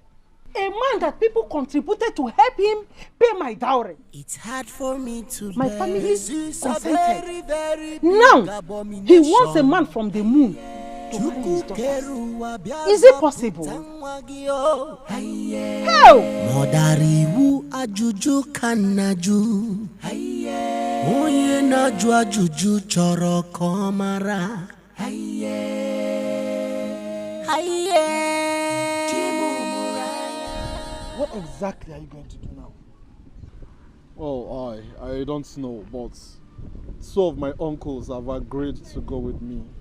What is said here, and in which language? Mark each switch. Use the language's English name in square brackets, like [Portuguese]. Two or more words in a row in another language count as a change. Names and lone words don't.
[English] A man that people contributed to help him pay my dowry. It's hard for me to my family consented. Now, he wants a man from the moon to marry his daughter. Is it possible? How? [Igbo] Modariwu ajuju kanaju. Oye naju ajuju choro komara. [English] What exactly are you going to do now? Oh, I don't know, but two of my uncles have agreed to go with me.